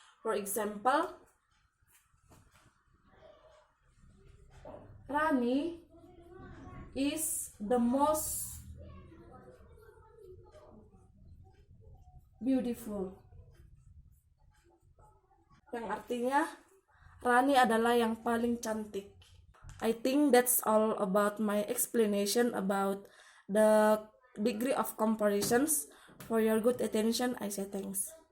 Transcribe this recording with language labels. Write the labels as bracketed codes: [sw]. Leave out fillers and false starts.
[en] For example, Rani is the most beautiful. [id] Yang artinya Rani adalah yang paling cantik. [en] I think that's all about my explanation about the degree of comparisons. For your good attention, I say thanks.